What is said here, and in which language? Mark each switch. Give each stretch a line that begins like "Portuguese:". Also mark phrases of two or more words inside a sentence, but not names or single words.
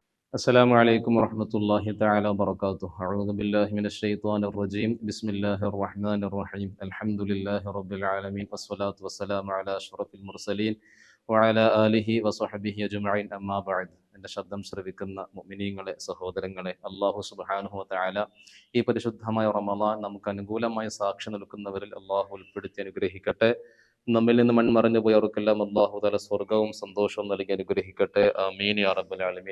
Arabic: السلام عليكم ورحمة الله تعالى وبركاته. أعوذ بالله من الشيطان الرجيم. بسم الله الرحمن الرحيم. الحمد لله رب العالمين والصلاة والسلام على أشرف المرسلين وعلى آله وصحبه أجمعين. أما بعد.
Malayalam: എൻ്റെ ശബ്ദം ശ്രവിക്കുന്ന മുഅ്മിനീങ്ങളെ, സഹോദരങ്ങളെ, അല്ലാഹു
Arabic: سبحانه وتعالى
Malayalam: ഈ പരിശുദ്ധമായ റമളാൻ നമുക്ക് അനുകൂലമായി സാക്ഷി നിൽക്കുന്നവരിൽ അല്ലാഹു ഉൾപ്പെടുത്തി അനുഗ്രഹിക്കട്ടെ. നമ്മിൽ നിന്ന് മൺമറഞ്ഞു പോയവർക്കെല്ലാം
Arabic: الله تعالى
Malayalam: സ്വർഗവും സന്തോഷവും നൽകി അനുഗ്രഹിക്കട്ടെ.
Arabic: آمين يا رب العالمين.